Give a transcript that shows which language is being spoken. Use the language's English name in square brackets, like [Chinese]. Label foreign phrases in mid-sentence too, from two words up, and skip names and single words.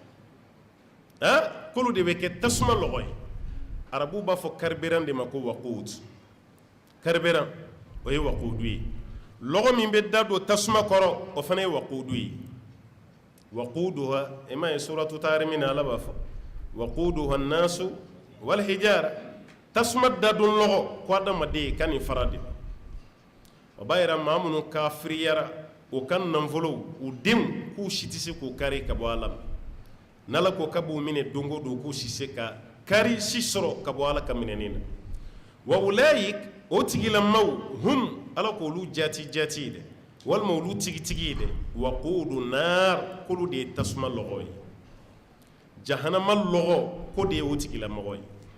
[Bambara] k'olu de bɛ kɛ tasuma lɔgɔ ye arabuw b'a fɔ carburant de ma ko waqud carburant o ye waqudu ye lɔgɔ min bɛ da don tasuma kɔrɔ o fana ye waqudu ye waquduha i m'a ye suratu taharimi na ala b'a fɔ [Arabic] وقودها الناس والحجارة [Bambara] tasuma dadon lɔgɔ ko adamaden ka nin fara de o b'a yira maa minnu kafiriyara o ka nafolow u denw k'u si tɛ se k'u kari ka bɔ ala ma n'ala ko k'a b'u minɛ don o don k'u si se ka kari si sɔrɔ ka bɔ ala ka minɛni na [Arabic] وأولئك [Bambara] o tigilamaaw hum ala k'olu jati jati dɛ walima olu tigitigi ye dɛ [Arabic] وقود النار [Bambara] k'olu de ye tasuma lɔgɔ ye jahanama lɔgɔ ko de ye o tigilamɔgɔ ye